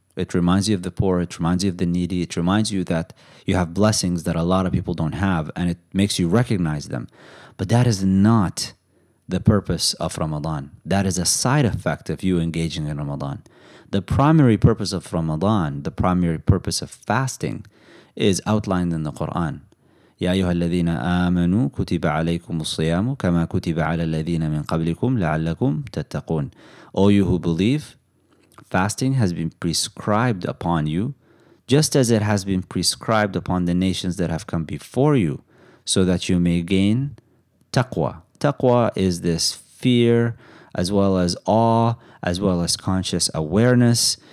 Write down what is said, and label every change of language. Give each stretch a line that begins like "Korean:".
English: It reminds you of the poor, it reminds you of the needy, it reminds you that you have blessings that a lot of people don't have, and it makes you recognize them. But that is not the purpose of Ramadan. That is a side effect of you engaging in Ramadan. The primary purpose of Ramadan, the primary purpose of fasting, is outlined in the Quran.
Arabic: يا أيها الذين آمنوا كتب عليكم الصيام كما كتب على الذين من قبلكم لعلكم تتقون.
English: O you who believe, fasting has been prescribed upon you, just as it has been prescribed upon the nations that have come before you, so that you may gain taqwa. Taqwa is this fear, as well as awe, as well as conscious awareness.